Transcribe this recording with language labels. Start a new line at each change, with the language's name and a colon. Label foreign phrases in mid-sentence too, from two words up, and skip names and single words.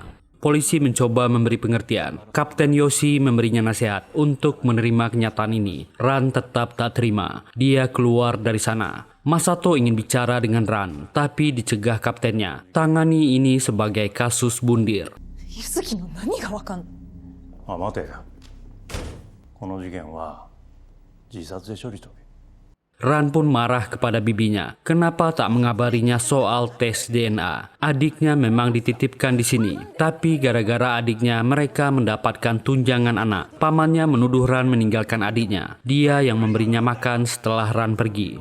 Indonesian: Polisi mencoba memberi pengertian. Kapten Yoshi memberinya nasihat untuk menerima kenyataan ini. Ran tetap tak terima. Dia keluar dari sana. Masato ingin bicara dengan Ran, tapi dicegah kaptennya. Tangani ini sebagai kasus bundir.
Japanese: ユズキの何が分かん? 待て。この事件は自殺で処理しとけ。
Indonesian: Ran pun marah kepada bibinya. Kenapa tak mengabarinya soal tes DNA? Adiknya memang dititipkan di sini. Tapi gara-gara adiknya mereka mendapatkan tunjangan anak. Pamannya menuduh Ran meninggalkan adiknya. Dia yang memberinya makan setelah Ran pergi.